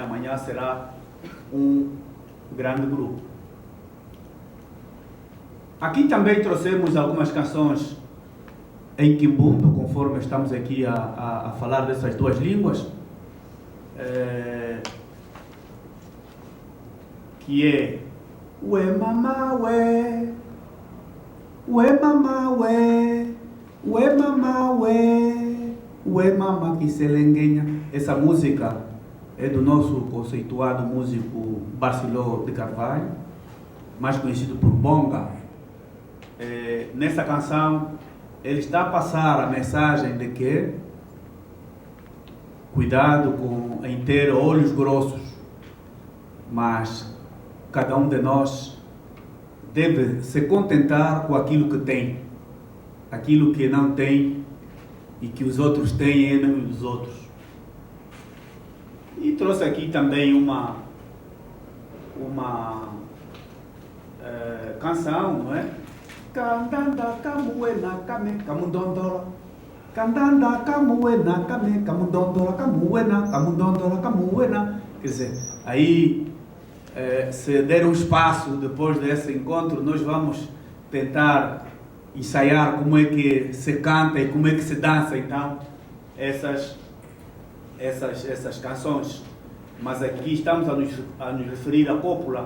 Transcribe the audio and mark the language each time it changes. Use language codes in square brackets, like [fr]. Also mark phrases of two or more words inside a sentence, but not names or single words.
[pt] Amanhã será um grande grupo. Aqui também trouxemos algumas canções em Kimbundu, conforme estamos aqui a falar dessas duas línguas, que é [kmb] Ue mama ue, ue mama ue, ue mama ue, ue mama Kiselenguenha. [pt] Essa música é do nosso conceituado músico Barceló de Carvalho, mais conhecido por Bonga. Nessa canção ele está a passar a mensagem de que cuidado em ter olhos grossos, mas cada um de nós deve se contentar com aquilo que tem. Aquilo que não tem e que os outros têm é enemy dos outros. E trouxe aqui também uma canção, não é? [kmb] Cantanda camuena came camundondola, cantanda camuena came camundondola, camuena camundondola, camuena. [pt] Quer dizer, aí se der um espaço depois desse encontro, nós vamos tentar ensaiar como é que se canta e como é que se dança então essas canções. Mas aqui estamos a nos referir à cópula.